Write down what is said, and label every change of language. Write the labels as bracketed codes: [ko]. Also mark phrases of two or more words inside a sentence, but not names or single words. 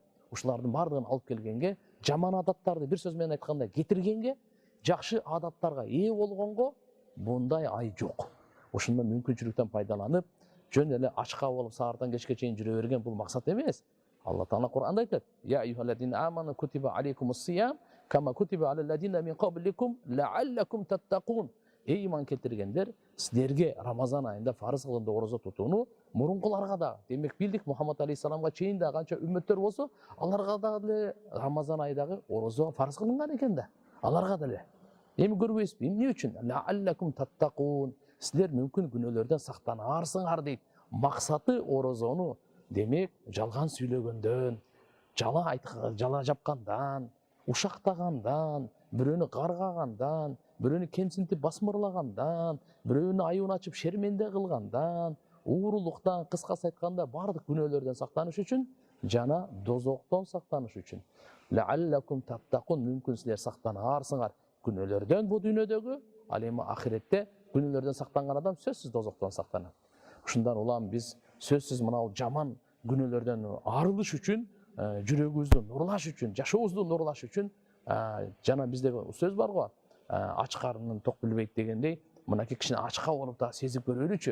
[ky] Ушулардын бардыгын алып келгенге, жаман адаттарды бир сөз менен айтканда кетиргенге, жакшы адаттарга ээ болгонго мындай ай жок. Ушундан мүмкүнчүлүктөн пайдаланып, жөн эле ачка болуп саардан кечке чейин жүрө берген бул максат эмес. Алла Таала Кур'анда айтат: [ar] "يا أيها الذين آمنوا كتب عليكم الصيام كما كتب على الذين من قبلكم لعلكم تتقون." [ky] Эй иман келтиргендер, силерге Рамазан айында фарыз кылынды орозо тутууну мурункуларга да, демек билдик Мухаммад алейхиссаламга чейин да канча үммөттөр болсо, аларга дагы Рамазан айдагы орозо фарыз кылынган экен да. Аларга деле. Эми көрбөйсүзбү? Эмне үчүн? [ar] لعلكم تتقون. [ky] Силер мүмкүн күнөөлөрдөн сактанарсыңар дейт. Максаты орозону демек жалган сүйлөгөндөн, жала жапкандан, ушактагандан, бирөөнү каргагандан, бирөөнү кемсинтип басмырлагандан, бирөөнү аюун ачып шерменде кылгандан, уурулуктан, кыскасы айтканда бардык күнөөлөрдөн сактаныш үчүн жана дозоктон сактаныш үчүн. [ar] لعلكم تتقون, [ky] мүмкүн силер сактанарсыңар күнөөлөрдөн бу дүйнөдөгү, ал эми ахиретте күнөөлөрдөн сактанган адам сөзсүз дозоктон сактанат. Ушундан улам биз сөзсүз мына жаман күнөөлөрдөн арылыш үчүн, жүрөгүбүздү нурлаш үчүн, жашообузду нурлаш үчүн, жана бизде сөз бар го, ач карынын ток билбейт дегендей, мынакей кичине ачка болуп да сезип көрөлүчү.